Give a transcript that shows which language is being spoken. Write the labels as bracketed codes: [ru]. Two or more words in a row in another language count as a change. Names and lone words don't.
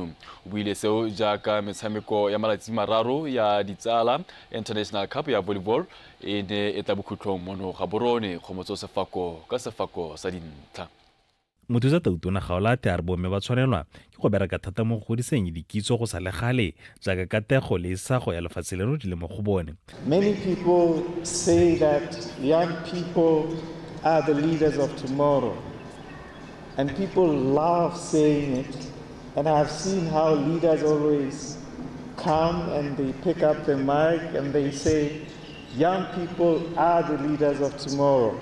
[tn] O buile seo jaaka metshameko ya malatsi mararo ya ditsala International Cup ya volleyball e ne e tla bokhutlhong mono ga borone Kgomotso Sefako ka sefako sa dintlha. Mothusa Tautona Gaolate a re bomme ba tshwanelwa ke go bereka thata mo go godiseng dikitso go sa le gale jaaka katego le isago ya lefatshe leno di le mo go bone. [en] Many people say that young people are the leaders of tomorrow, and people love saying it, and I've seen how leaders always come and they pick up the mic and they say young people are the leaders of tomorrow.